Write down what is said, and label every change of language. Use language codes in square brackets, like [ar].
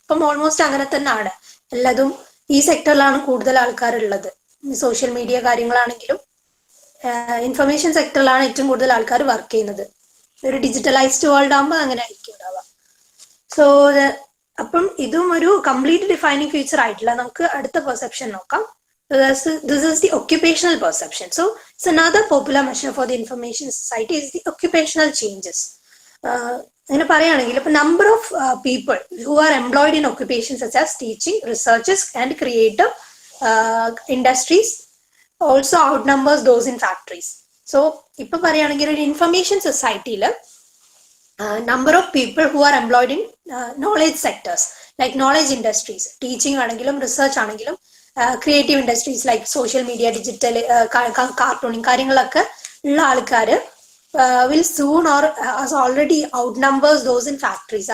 [ml] ഇപ്പം ഓൾമോസ്റ്റ് അങ്ങനെ തന്നെയാണ്. എല്ലാതും ഈ സെക്ടറിലാണ് കൂടുതൽ ആൾക്കാരുള്ളത്. സോഷ്യൽ മീഡിയ കാര്യങ്ങളാണെങ്കിലും ഇൻഫർമേഷൻ സെക്ടറിലാണ് ഏറ്റവും കൂടുതൽ ആൾക്കാർ വർക്ക് ചെയ്യുന്നത്. ഒരു ഡിജിറ്റലൈസ്ഡ് വേൾഡ് ആകുമ്പോൾ അങ്ങനെ ആയിരിക്കും ഉണ്ടാവുക. സോ അപ്പം ഇതും ഒരു കംപ്ലീറ്റ് ഡിഫൈനിങ് ഫീച്ചർ ആയിട്ടില്ല. നമുക്ക് അടുത്ത പെർസെപ്ഷൻ നോക്കാം. [en] This is the occupational perception. So it's another popular measure for the information society is the occupational changes. [ml] അങ്ങനെ പറയുകയാണെങ്കിൽ ഇപ്പൊ [en] Number of people who are employed in occupation such as teaching, researches and creative industries also out numbers those in factories. [ml] So ഇപ്പൊ പറയുകയാണെങ്കിൽ ഒരു information സൊസൈറ്റിയിൽ [en] number of people who are employed in knowledge sectors like knowledge industries, teaching ആണെങ്കിലും research ആണെങ്കിലും creative industries like social media, digital, cartooning [ml] കാര്യങ്ങളൊക്കെ ഉള്ള ആൾക്കാർ [en] Will soon or already out numbers those in factories.